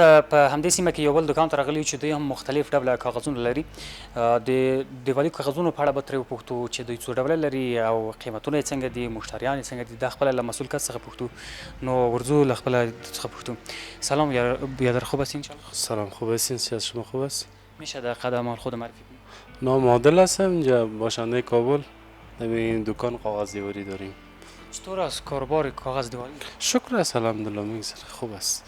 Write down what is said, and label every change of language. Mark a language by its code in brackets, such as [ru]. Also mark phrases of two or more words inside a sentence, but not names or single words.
[ps] په همدې سیمه کې یو بل دکان ته راغلي چې دوی هم مختلف ډوله کاغذونه لري. د دیوالي کاغذونو په اړه به ترې وپوښتو چې دوی څو ډوله لري او قیمتونه یې څنګه دي، مشتریان یې څنګه دي. دا خپله له مسئول کس څخه پوښتو. نو ورځو له خپله څخه پوښتو. [fa] سلام بیادر، خوب هستین انشاءالله؟ سلام، خوب هستین؟ از شما خوب است؟ میشه در قدم خود معرفی کنید؟ نام عادل هستم، اینجا باشنده کابل. این دکان کاغذ دیواری داریم. چطور از کاروبار کاغذ دیواری؟ شکر است، الحمدلله میگذره، خوب است.